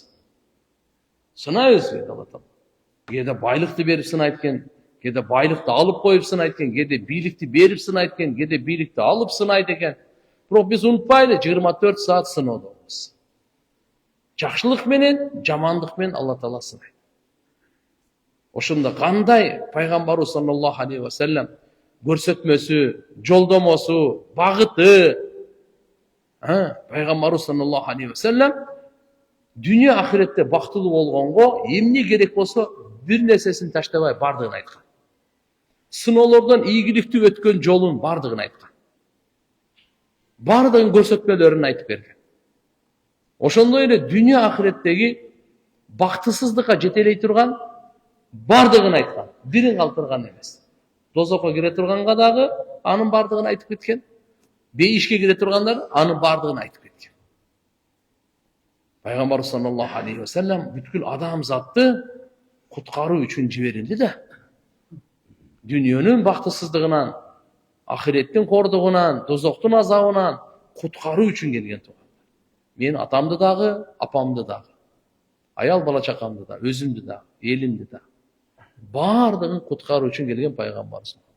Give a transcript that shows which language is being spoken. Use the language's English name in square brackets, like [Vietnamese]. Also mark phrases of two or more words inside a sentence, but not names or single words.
[Kyrgyz] Сынайбыз дейт Алла Таала. Кээде байлыкты берип сынайт экен, кээде байлыкты алып коюп сынайт экен, кээде бийликти берип сынайт экен, кээде бийликти алып сынайт экен. Бирок биз унутпайлы, 24 саат сыноодобуз. Жакшылык менен, жамандык менен Алла Таала сынайт. Ошондо кандай пайгамбарыбыз [Arabic] صلى الله عليه وسلم [Kyrgyz] көрсөтмөсү, жолдомосу, багыты, пайгамбарыбыз [Arabic] صلى الله عليه وسلم [Kyrgyz] дүйнө ахиретте бактылуу болгонго эмне керек болсо бир нерсесин таштабай бардыгын айткан. Сыноолордон ийгиликтүү өткөн жолун бардыгын айткан. Бардыгын көрсөтмөлөрүн айтып берген. Ошондой эле дүйнө ахиреттеги бактысыздыкка жетелей турган бардыгын айткан. Бирин калтырган эмес. Дозокко кире турганга дагы анын бардыгын айтып кеткен. Бейишке кире тургандар анын бардыгын айтып кеткен. Пайгамбар [Arabic] صلى الله عليه وسلم [Kyrgyz] бүткүл адамзатты куткаруу үчүн жиберилди да. Дүйнөнүн бактысыздыгынан, ахиреттин кордугунан, дозоктун азабынан куткаруу үчүн келген туугандар. Мен атамды дагы, апамды дагы, аял бала чакамды да, өзүмдү да, элимди да, бардыгын куткаруу үчүн келген пайгамбарбыз.